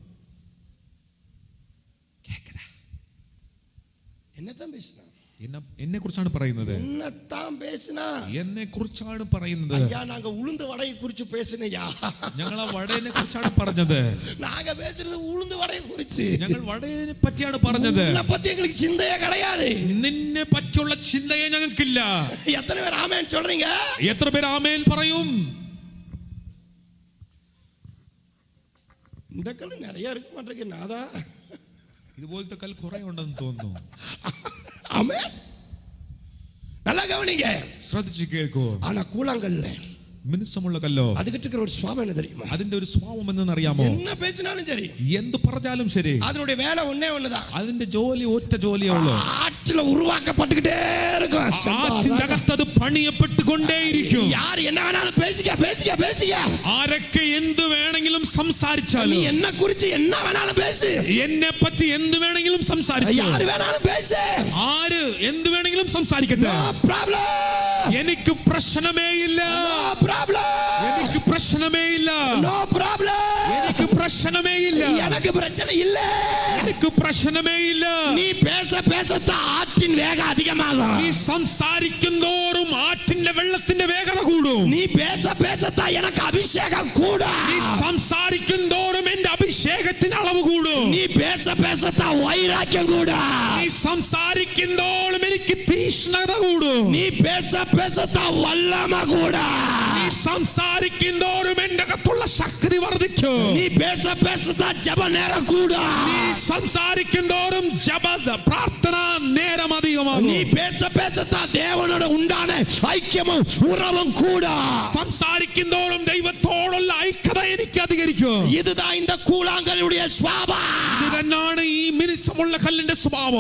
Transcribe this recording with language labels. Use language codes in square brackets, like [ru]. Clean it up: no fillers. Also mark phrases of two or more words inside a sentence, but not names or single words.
[ta] கேக்குதா? என்னத்தான் பேசுறான்? [ml] എന്നെ കുറിച്ചാണ് പറയുന്നത്. [ta] என்னத்தான் பேசுனா? [ml] എന്നെ കുറിച്ചാണ് പറയുന്നത്. [ta] ஐயா, நாங்க உளுந்து வடையை குறித்து பேசுனையா. [ml] ഞങ്ങൾ ആ വടയെ കുറിച്ചാണ് പറഞ്ഞത്. [ta] நாங்க பேசுறது உளுந்து வடையை குறித்து. [ml] ഞങ്ങൾ വടയെ പറ്റിയാണ് പറഞ്ഞത്. [ta] உன்னை பத்தி எங்களுக்கு சிந்தையே கிடையாது. [ml] നിന്നെ പറ്റിയുള്ള ചിന്തയെ ഞങ്ങൾക്കില്ല. [ta] எத்தனை பேர் ஆமென் சொல்றீங்க? [ml] എത്ര പേര് ആമേൻ പറയും? [ta] இந்த கல் நிறைய இருக்க மாட்டேங்க நாதா. [ml] ഇതുപോലത്തെ കൽ കുറെ ഉണ്ടെന്ന് തോന്നുന്നു. [ta] ஆமென். நல்லா கவனிங்க, [ml] ശ്രദ്ധിച്ചു കേൾക്കൂ. [ta] ஆனா கூழாங்கல்ல [ml] മിനുസമുള്ള കല്ലോ, [ta] அதுகிட்ட இருக்கிற ஒரு சுவாபம் என்ன தெரியுமா? [ml] അതിന്റെ ഒരു സ്വഭാവം എന്തെന്നറിയാമോ? [ta] என்ன பேசினாலும் சரி, [ml] എന്ത് പറഞ്ഞാലും ശരി, [ta] அதனுடைய வேலை ஒண்ணே ஒண்ணுதான். [ml] അതിന്റെ ജോലി ഒറ്റ ജോലിയേ ഉള്ളൂ. [ta] ஆற்றில உருவாக்கப்பட்டுக்கிட்டே இருக்கும். [ml] ആറ്റിന്റെ അകത്ത് അത് പണിയപ്പെട്ടുകൊണ്ടേയിരിക്കും. [ta] யார் என்ன வேணாலும் பேசிக்க பேசிக்க பேசிக்க. [ml] ആരൊക്കെ എന്ത് വേണമെങ്കിലും സംസാരിച്ചാലും, [ta] நீ என்ன குறித்து என்ன வேணாலும் பேசு. [ml] എന്നെ പറ്റി എന്ത് വേണമെങ്കിലും സംസാരിച്ചു. [ta] யார் வேணாலும் பேசு. [ml] ആര് എന്ത് വേണമെങ്കിലും സംസാരിക്കട്ടെ. [en] No problem. [ml] എനിക്ക് പ്രശ്നമേ ഇല്ല. [en] No problem. [ml] എനിക്ക് പ്രശ്നമേ ഇല്ല. [en] No problem. [ml] എനിക്ക് പ്രശ്നമേ ഇല്ല. [ta] எனக்கு பிரச்சனை இல்ல. [ml] എനിക്ക് [ta] பிரச்சனமே இல்ல. நீ பேச பேசத்தான் ஆற்றின் வேகம் அதிகமாகும். [ml] നീ സംസാരിക്കും തോറും ആറ്റിന്റെ വെള്ളത്തിന്റെ വേഗത കൂടും. [ta] நீ பேச பேசத்தான் எனக்கு அபிஷேகம் கூடும். [ml] നീ സംസാരിക്കും തോറും എന്റെ അഭിഷേകത്തിന് അളവ് കൂടും. [ta] நீ பேச பேசத்தான் வைராக்கியம் கூடும். [ml] നീ സംസാരിക്കും തോറും എനിക്ക് തീഷ്ണത കൂടും. [ta] நீ பேச பேசத்தான் வல்லமை கூடும். [ml] നീ സംസാരിക്കും തോറും എന്റെ അകത്തുള്ള ശക്തി വർദ്ധിക്കും. [ta] நீ பேச பேசத்தான் ஜெப நேரம் கூடும். [ml] നീ സംസാരിക്കും തോറും ജപ പ്രാർത്ഥന നേരം അധികമാകും. [ta] நீ பேச பேசத்தான் தேவனோட உண்டான ஐக்கியமும் உறவும் கூடும். [ml] സംസാരിക്കും തോറും ദൈവത്തോടുള്ള ഐക്യത എനിക്ക് അധികരിക്കും. [ta] இதுதான் இந்த கூழாங்கல்லுடைய சுபாவம். [ml] ഇത് തന്നെയാണ് ഈ മിനുസമുള്ള കല്ലിന്റെ സ്വഭാവം.